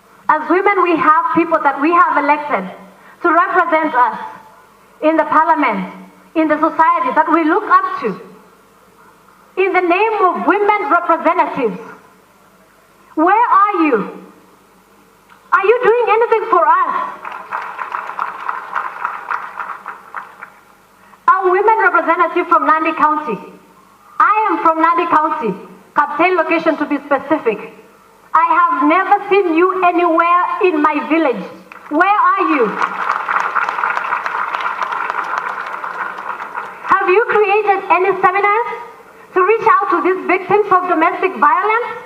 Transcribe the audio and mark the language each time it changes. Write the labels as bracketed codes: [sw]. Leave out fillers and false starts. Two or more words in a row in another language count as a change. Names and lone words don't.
[en] As women, we have people that we have elected to represent us in the parliament, in the society that we look up to. In the name of women representatives, where are you? Are you doing anything for us? A women representative from Nandi County. I am from Nandi County, Kaptei location to be specific. I have never seen you anywhere in my village. Where are you? Have you created any seminars to reach out to these victims of domestic violence?